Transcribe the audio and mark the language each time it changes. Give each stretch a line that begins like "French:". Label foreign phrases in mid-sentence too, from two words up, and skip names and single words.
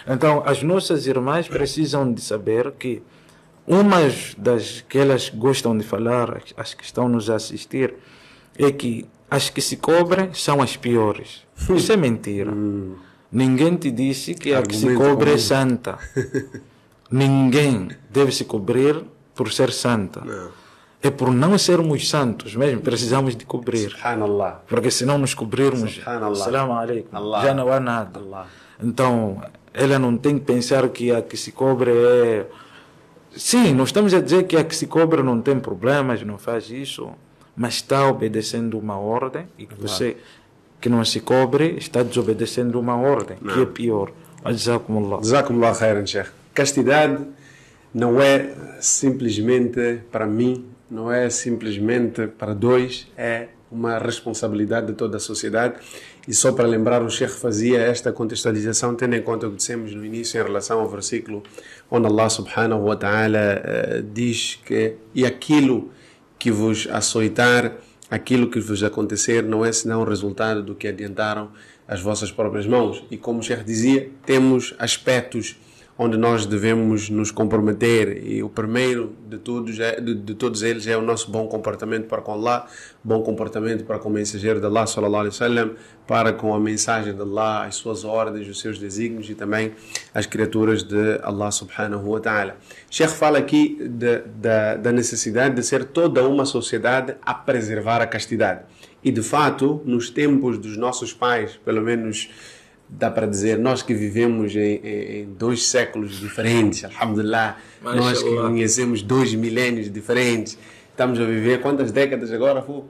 Portuguese: Então, as nossas irmãs precisam de saber que umas das que elas gostam de falar, as que estão nos a assistir, é que as que se cobrem são as piores. Isso é mentira. Ninguém te disse que a que se cobre é santa. Ninguém deve se cobrir por ser santa. Não. É por não sermos santos mesmo, precisamos de cobrir. Subhanallah. Porque se não nos cobrirmos,
Arabic: السلام عليكم,
Portuguese: já não há nada. Então, ela não tem que pensar que a que se cobre é... Sim, nós estamos a dizer que a que se cobre não tem problemas, não faz isso, mas está obedecendo uma ordem, e que você que não se cobre está desobedecendo uma ordem, que é pior. Jazakumullah.
Arabic: جزاكم الله خيرا, Sheikh.
Portuguese: Castidade não é simplesmente para mim, não é simplesmente para dois, é uma responsabilidade de toda a sociedade. E só para lembrar, o Sheikh fazia esta contextualização, tendo em conta o que dissemos no início em relação ao versículo onde Allah
Arabic: سبحانه وتعالى
Portuguese: diz que e aquilo que vos açoitar, aquilo que vos acontecer não é senão o resultado do que adiantaram as vossas próprias mãos. E como o Sheikh dizia, temos aspectos onde nós devemos nos comprometer, e o primeiro de todos eles é o nosso bom comportamento para com Allah, bom comportamento para com o mensageiro de Allah,
Arabic: صلى الله عليه وسلم,
Portuguese: para com a mensagem de Allah, as suas ordens, os seus desígnios e também as criaturas de Allah
Arabic: سبحانه وتعالى.
Portuguese: Sheikh fala aqui da necessidade de ser toda uma sociedade a preservar a castidade. E de fato, nos tempos dos nossos pais, pelo menos dá para dizer, nós que vivemos em 2 séculos diferentes, alhamdulillah, nós que conhecemos 2 milénios diferentes, estamos a viver quantas décadas agora?